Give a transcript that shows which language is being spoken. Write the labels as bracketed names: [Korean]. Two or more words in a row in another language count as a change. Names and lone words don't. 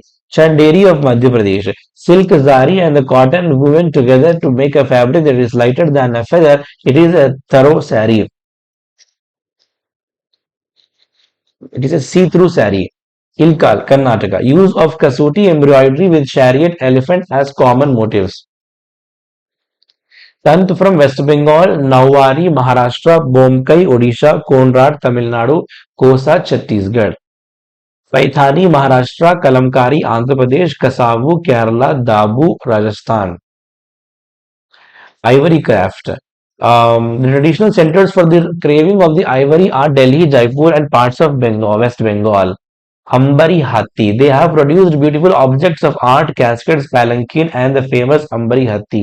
[English] Chanderi of Madhya Pradesh, silk zari and the cotton woven together to make a fabric that is lighter than a feather. It is a thorough sari. It is a see-through sari. Ilkal, Karnataka. Use of kasuti embroidery with chariot elephant as common motifs. Sant from West Bengal, Nawari, Maharashtra, Bomkai, Odisha, Konrad, Tamil Nadu, Kosa, Chhattisgarh. Paithani, Maharashtra, Kalamkari, Andhra Pradesh, Kasavu, Kerala, Dabu, Rajasthan. Ivory craft. The traditional centers for the craving of the ivory are Delhi, Jaipur, and parts of Bengal, West Bengal. Ambari Hatti. They have produced beautiful objects of art, cascades, palanquin, and the famous Ambari Hatti.